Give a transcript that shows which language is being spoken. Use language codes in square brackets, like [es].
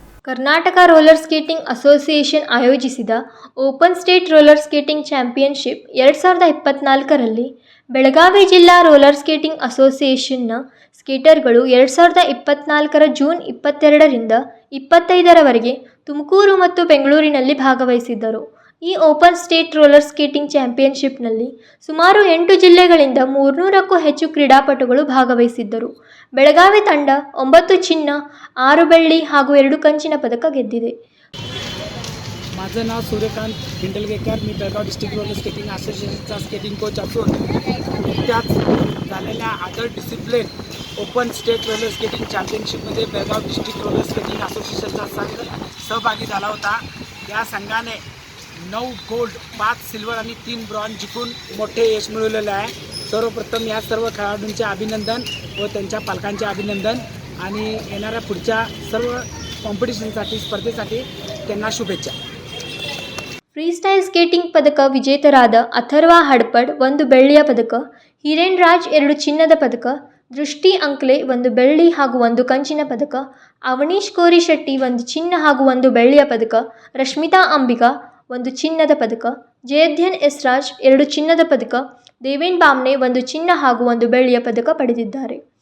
[kn] Karnataka roller skating association ಆಯೋಜಿಸಿದ open state roller skating championship 2024ರಲ್ಲಿ Belagavi ಜಿಲ್ಲಾ roller skating ಅಸೋಸಿಯೇಷನ್ನ ಸ್ಕೇಟರ್ಗಳು 2024 June 22ರಿಂದ 25ರವರೆಗೆ Tumakuru ಮತ್ತು ಬೆಂಗಳೂರಿನಲ್ಲಿ ಭಾಗವಹಿಸಿದ್ದರು. ಈ ಓಪನ್ ಸ್ಟೇಟ್ ರೋಲರ್ ಸ್ಕೇಟಿಂಗ್ ಚಾಂಪಿಯನ್ಶಿಪ್ನಲ್ಲಿ ಸುಮಾರು 8 ಜಿಲ್ಲೆಗಳಿಂದ 300ಕ್ಕೂ ಹೆಚ್ಚು ಕ್ರೀಡಾಪಟುಗಳು ಭಾಗವಹಿಸಿದ್ದರು. ಬೆಳಗಾವಿ ತಂಡ 9 ಚಿನ್ನ, 6 ಬೆಳ್ಳಿ ಹಾಗೂ 2 ಕಂಚಿನ पदक ಗೆದ್ದಿದೆ. [mr] माझं नाव सूर्यकांत हिंडलगेकर. मी Belgaum district roller skating असोसिएशनचा skating coach असून नुकत्याच झालेल्या other discipline open state roller skating चॅम्पियनशिपमध्ये बेळगाव डिस्ट्रिक्ट रोलर स्केटिंग असोसिएशनचा संघ सहभागी झाला होता. या संघाने 9 गोल्ड, 5 सिल्वर आणि 3 ब्रॉन्झ जिंकून मोठे यश मिळवलेलं आहे. सर्वप्रथम या सर्व खेळाडूंचे अभिनंदन व त्यांच्या पालकांचे अभिनंदन आणि येणाऱ्या पुढच्या सर्व कॉम्पिटिशनसाठी स्पर्धेसाठी त्यांना शुभेच्छा. [kn] ಫ್ರೀಸ್ಟೈಲ್ ಸ್ಕೇಟಿಂಗ್ ಪದಕ ವಿಜೇತರಾದ ಅಥರ್ವ ಹಡ್ಪಡ್ 1 ಬೆಳ್ಳಿಯ ಪದಕ, ಹಿರೇನ್ ರಾಜ್ 2 ಚಿನ್ನದ ಪದಕ, ದೃಷ್ಟಿ ಅಂಕ್ಲೆ 1 ಬೆಳ್ಳಿ ಹಾಗೂ 1 ಕಂಚಿನ ಪದಕ, ಅವನೀಶ್ ಕೋರಿಶೆಟ್ಟಿ 1 ಚಿನ್ನ ಹಾಗೂ 1 ಬೆಳ್ಳಿಯ ಪದಕ, ರಶ್ಮಿತಾ ಅಂಬಿಕಾ 1 ಚಿನ್ನದ ಪದಕ, ಜಯಧ್ಯನ್ ಎಸ್ ರಾಜ್ 2 ಚಿನ್ನದ ಪದಕ, ದೇವೇನ್ ಬಾಮ್ನೆ 1 ಚಿನ್ನ ಹಾಗೂ 1 ಬೆಳ್ಳಿಯ ಪದಕ ಪಡೆದಿದ್ದಾರೆ.